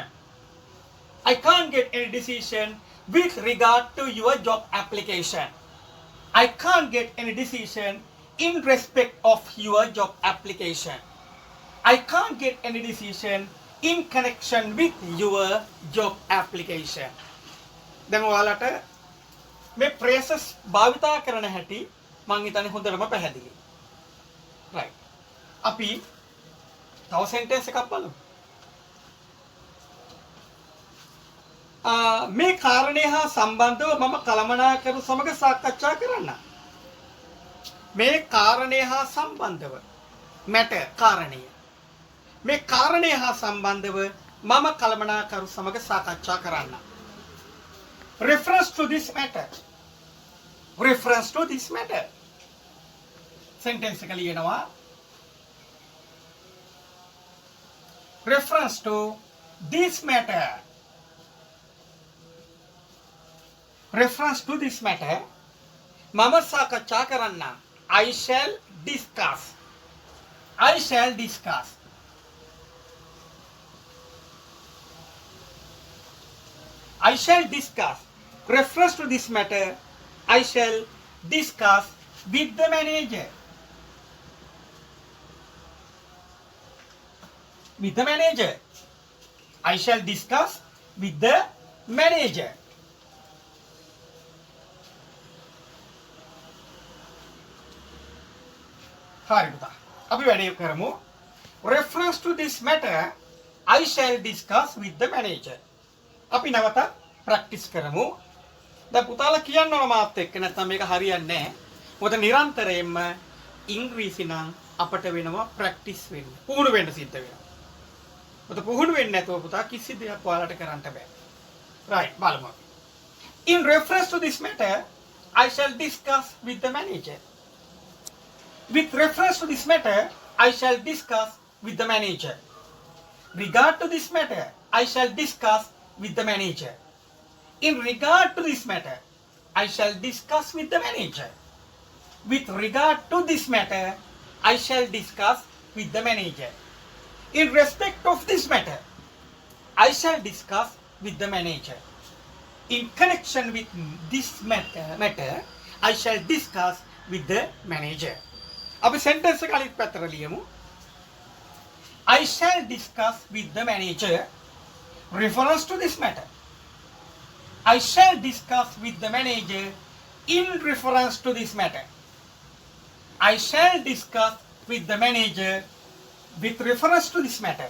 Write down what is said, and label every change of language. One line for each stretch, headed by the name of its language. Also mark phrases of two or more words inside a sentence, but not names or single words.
English: I can't get any decision with regard to your job application. I can't get any decision in respect of your job application. I can't get any decision in connection with your job application.
Sinhala: දැන් ඔයාලට මේ phrases භාවිතා කරන හැටි මම හිතන්නේ හොඳටම පැහැදිලි. right. අපි තව sentence එකක් බලමු. මේ කාරණේ හා සම්බන්ධව මම කළමනාකරු සමග සාකච්ඡා කරන්න. මේ කාරණේ හා සම්බන්ධව matter කාරණය. මේ කාරණේ හා සම්බන්ධව මම කළමනාකරු සමග සාකච්ඡා කරන්න.
English: Reference to this matter. Reference to this matter.
Sinhala: Sentence එක ලියනවා.
English: Reference to this matter. Reference to this matter,
Sinhala: මම සාකච්ඡා කරන්නම්.
English: I shall discuss. I shall discuss. I shall discuss. Reference to this matter, I shall discuss with the manager. With the manager. I shall discuss with the manager.
Sinhala: හරි පුතා. අපි වැඩේ කරමු.
English: Reference to this matter, I shall discuss with the manager.
Sinhala: අපි නැවත ප්‍රැක්ටිස් කරමු. දැන් පුතාලා කියන්න ඕන මාත් එක්ක නැත්නම් මේක හරියන්නේ නැහැ. මොකද නිරන්තරයෙන්ම ඉංග්‍රීසි නම් අපට වෙනවා ප්‍රැක්ටිස් වෙන්න. පුහුණු වෙන්න සිද්ධ වෙනවා. මොකද පුහුණු වෙන්නේ නැතුව පුතා කිසි දෙයක් ඔයාලට කරන්න බෑ. right බලමු.
English: In reference to this matter, I shall discuss with the manager. With reference to this matter, I shall discuss with the manager. Regard to this matter, I shall discuss with the manager. In regard to this matter, I shall discuss with the manager. With regard to this matter, I shall discuss with the manager. In respect of this matter, I shall discuss with the manager. In connection with this matter, I shall discuss with the manager.
Sinhala: අපි sentence එක අනිත් පැත්තට ලියමු.
English: I shall discuss with the manager reference to this matter. I shall discuss with the manager in reference to this matter. I shall discuss with the manager with reference to this matter.